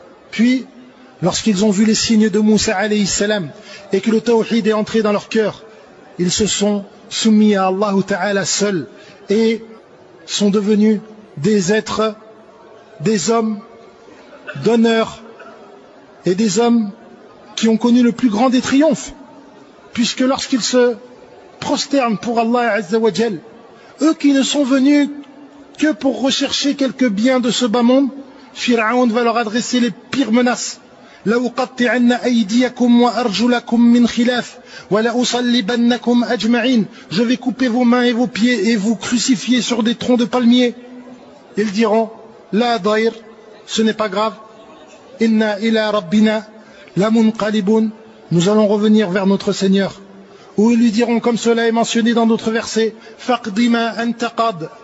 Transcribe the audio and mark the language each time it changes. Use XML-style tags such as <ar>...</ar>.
<fr>Puis, lorsqu'ils ont vu les signes de Moussa alayhi salam et que le tawhid est entré dans leur cœur, ils se sont soumis à Allah Ta'ala seul et sont devenus des êtres, des hommes d'honneur et des hommes qui ont connu le plus grand des triomphes. puisque lorsqu'ils se prosternent pour Allah Azza wa Jal, eux qui ne sont venus que pour rechercher quelques biens de ce bas monde, Pharaon va leur adresser les pires menaces.</fr> <ar>لأقطعن أيديكم وأرجلكم من خلاف ولأصلبنكم أجمعين.</ar> <fr>Je vais couper vos mains et vos pieds et vous crucifier sur des troncs de palmiers. Ils diront</fr> <ar>La dair,</ar> <fr>ce n'est pas grave.</fr> <ar>Inna ila rabbina lamunqalibun.</ar> <fr>Nous allons revenir vers notre Seigneur. Ou ils lui diront, comme cela est mentionné dans d'autres versets,</fr> <ar>Faqdi ma anta qad.</ar>